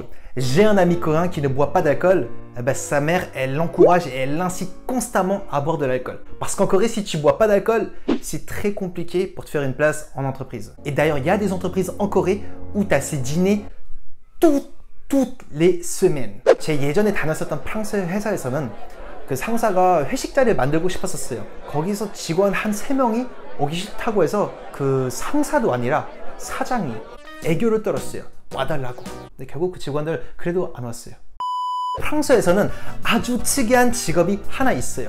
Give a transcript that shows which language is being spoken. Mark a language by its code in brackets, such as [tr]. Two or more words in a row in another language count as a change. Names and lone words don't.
[fr] J'ai un ami coréen qui ne boit pas d'alcool. Sa mère, elle l'encourage et elle l'incite constamment à boire de l'alcool. Parce qu'en Corée, si tu bois pas d'alcool, c'est très compliqué pour te faire une place en entreprise. Et d'ailleurs, il y a des entreprises en Corée où tu as ces dîners toutes les semaines. [ko] 제 예전에 다녔었던 프랑스 회사에서는 그 상사가 회식 자리를 만들고 싶었었어요. 거기서 직원 한 3명이 오기 싫다고 해서 그 상사도 아니라 사장이 애교를 떨었어요. 와달라고. 근데 결국 그 직원들 그래도 안 왔어요. 프랑스에서는 아주 특이한 직업이 하나 있어요.